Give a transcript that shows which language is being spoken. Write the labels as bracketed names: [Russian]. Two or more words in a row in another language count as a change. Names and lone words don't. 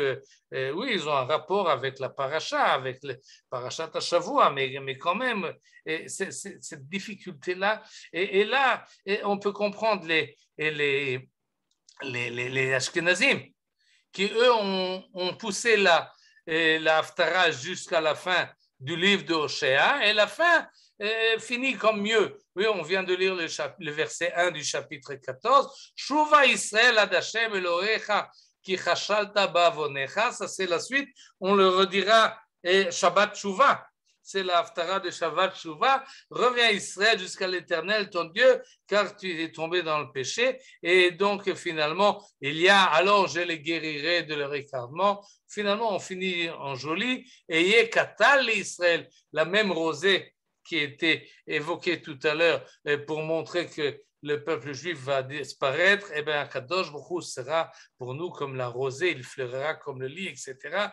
[French] oui, ils ont un rapport avec la paracha, avec le [Hebrew] פרשת השבוע, [French] mais quand même, cette difficulté-là, et là, on peut comprendre les Ashkenazim, qui eux ont poussé la haftara jusqu'à la fin du livre de Hoshea, et la fin finit comme mieux. Oui, on vient de lire le verset 1 du chapitre 14. [Hebrew] שובה ישראל עד השם אלוהיך כי כשלת בעוונך. [French] Ça, c'est la suite. On le redira Shabbat Shuva. C'est la haftara de Shabbat Shuva. Reviens Israël jusqu'à l'Éternel, ton Dieu, car tu es tombé dans le péché. Et donc, finalement, il y a, alors je les guérirai de leur écartement. Finalement, on finit en joli. Et Yekatal Israël, la même rosée qui était évoquée tout à l'heure pour montrer que le peuple juif va disparaître, et bien [Hebrew] קדוש ברוך הוא [French] sera pour nous comme la rosée, il fleurira comme le lit, etc.